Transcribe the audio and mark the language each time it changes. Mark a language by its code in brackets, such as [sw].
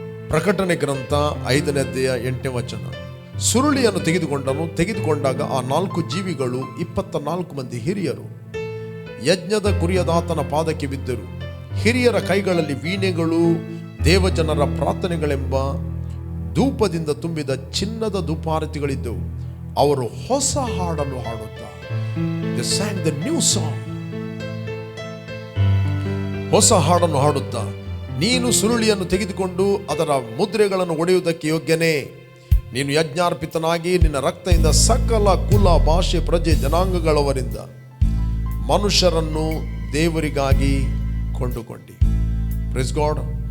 [kn] ಪ್ರಕಟಣೆ ಗ್ರಂಥ 5ನೇ ಅಧ್ಯಾಯ 8ನೇ ವಚನ. ಸುರುಳಿಯನ್ನು ತೆಗೆದುಕೊಂಡಾಗ ಆ 4 ಜೀವಿಗಳು 24 ಮಂದಿ ಹಿರಿಯರು ಯಜ್ಞದ ಕುರಿಯದಾತನ ಪಾದಕ್ಕೆ ಬಿದ್ದರು. ಹಿರಿಯರ ಕೈಗಳಲ್ಲಿ ವೀಣೆಗಳು, ದೇವಜನರ ಪ್ರಾರ್ಥನೆಗಳೆಂಬ ಧೂಪದಿಂದ ತುಂಬಿದ ಚಿನ್ನದ ಧೂಪಾರತಿಗಳಿದ್ದವು. ಅವರು ಹೊಸ ಹಾಡನ್ನು ಹಾಡುತ್ತಾ, [en] they sang the new song. [kn] ಹೊಸ ಹಾಡನ್ನು ಹಾಡುತ್ತಾ, ನೀನು ಸುರುಳಿಯನ್ನು ತೆಗೆದುಕೊಂಡು ಅದರ ಮುದ್ರೆಗಳನ್ನು ಒಡೆಯುವುದಕ್ಕೆ ಯೋಗ್ಯನೇ. ನೀನು ಯಜ್ಞಾರ್ಪಿತನಾಗಿ ನಿನ್ನ ರಕ್ತದಿಂದ ಸಕಲ ಕುಲ, ಭಾಷೆ, ಪ್ರಜೆ, ಜನಾಂಗಗಳವರಿಂದ ಮನುಷ್ಯರನ್ನು ದೇವರಿಗಾಗಿ ಕೊಂಡುಕೊಂಡಿ. [en] Praise God.